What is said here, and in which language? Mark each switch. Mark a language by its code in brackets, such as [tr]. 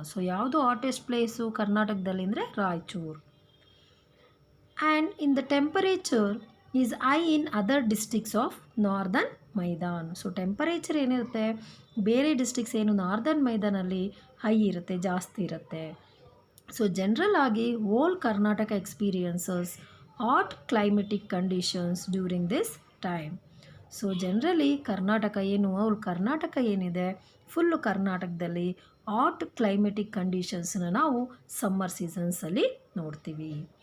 [kn] So ಯಾವುದು [en] hottest place [kn] ಕರ್ನಾಟಕದಲ್ಲಿ ಅಂದರೆ Raichur. [en] And in the temperature is high in other districts of northern Maidan. [kn] So temperature ಏನಿರುತ್ತೆ ಬೇರೆ districts ಏನು ನಾರ್ದರ್ನ್ ಮೈದಾನಲ್ಲಿ ಹೈ ಇರುತ್ತೆ, ಜಾಸ್ತಿ ಇರುತ್ತೆ. [en] So general ಆಗಿ whole Karnataka experiences hot climatic conditions during this time. [kn] So generally Karnataka ಏನಿದೆ ಫುಲ್ಲು ಕರ್ನಾಟಕದಲ್ಲಿ ಹಾಟ್ ಕ್ಲೈಮೆಟಿಕ್ ಕಂಡೀಷನ್ಸ್ನ ನಾವು ಸಮ್ಮರ್ ಸೀಸನ್ಸಲ್ಲಿ ನೋಡ್ತೀವಿ.